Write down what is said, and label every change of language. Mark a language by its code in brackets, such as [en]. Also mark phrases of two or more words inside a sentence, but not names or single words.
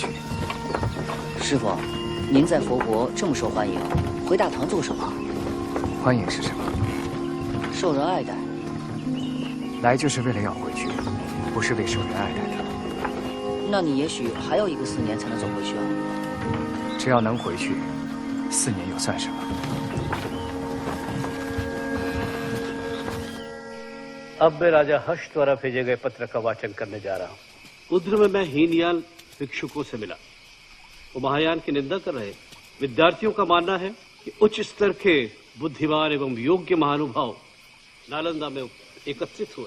[zh] 师傅，您在佛国这么受欢迎，回大唐做什么？欢迎是什么？受人爱戴。来就是为了要回去，不是为受人爱戴的。那你也许还有1个4年才能走回去啊。只要能回去，4年又算什么？ [hi] अब मैं राजा हर्ष द्वारा भेजे गए पत्र का वाचन करने जा रहा हूँ। उधर में मैं हीनयान भिक्षुकों से मिला। वो महायान की निंदा कर रहे। विद्यार्थियों का मानना है कि उच्च स्तर के बुद्धिमान एवं योग्य महानुभाव नालंदा में एकत्रित हुए।